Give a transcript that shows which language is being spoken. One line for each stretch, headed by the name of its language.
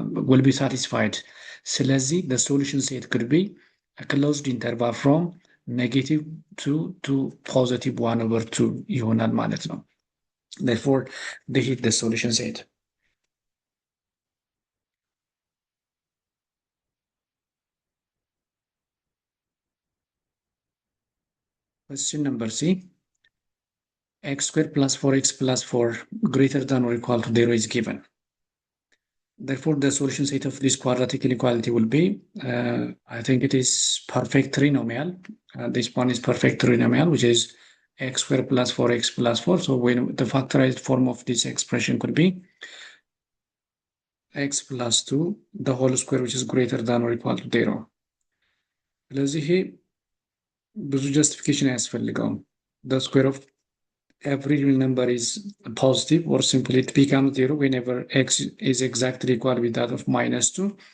English: will be satisfied ስለዚህ the solution set could be a closed interval from negative 2 to positive 1 over 2
Amharic: ይሆናል ማለት ነው
English: therefore they hit the solution set question number C x squared plus 4x plus 4 greater than or equal to 0 is given. Therefore, the solution set of this quadratic inequality will be, I think it is perfect trinomial. This one is perfect trinomial, which is x squared plus 4x plus 4. So when the factorized form of this expression could be x plus 2, the whole square, which is greater than or equal to 0.
Amharic: ስለዚህ ብዙ justification አያስፈልገውም.
English: The square of every real number is positive or simply it becomes 0 whenever x is exactly equal with that of -2